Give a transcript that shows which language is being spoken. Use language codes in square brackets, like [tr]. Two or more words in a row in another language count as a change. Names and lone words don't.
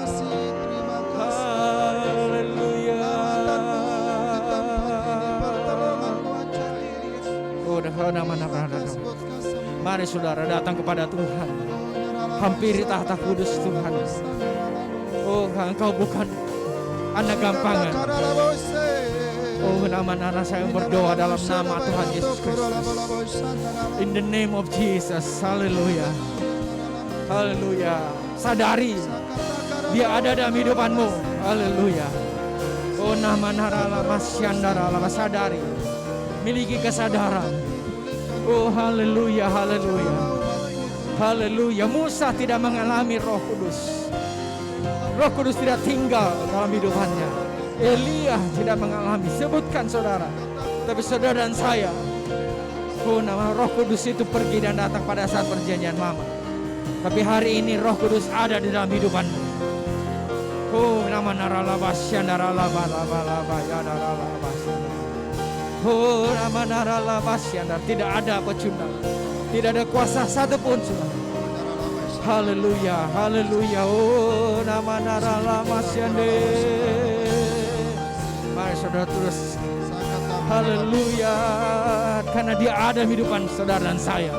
[id] Haleluya. Oh nama narala. Mari saudara datang kepada Tuhan. Hampiri tahta kudus Tuhan. Oh engkau bukan anak gampangan. Oh nama-nama saya berdoa dalam nama Tuhan Yesus Kristus. [en] In the name of Jesus. Haleluya. Haleluya. [id] Sadari Dia ada dalam hidupanmu. Haleluya. Oh nama narala masyandara lama sadari. Miliki kesadaran. Oh haleluya, haleluya. Haleluya. Musa tidak mengalami Roh Kudus. Roh Kudus tidak tinggal dalam hidupannya. Elia tidak mengalami. Sebutkan saudara. Tapi saudara dan saya. Oh nama Roh Kudus itu pergi dan datang pada saat perjanjian lama. Tapi hari ini Roh Kudus ada di dalam hidupanmu. Oh nama naralabasya naralabalabaya naralabasya. Oh nama naralabasya. Tidak ada pecundang. Tidak ada kuasa satupun. Haleluya, haleluya. Oh nama naralabasya. Mari saudara terus. Haleluya. Karena dia ada di hidupan saudara dan saya.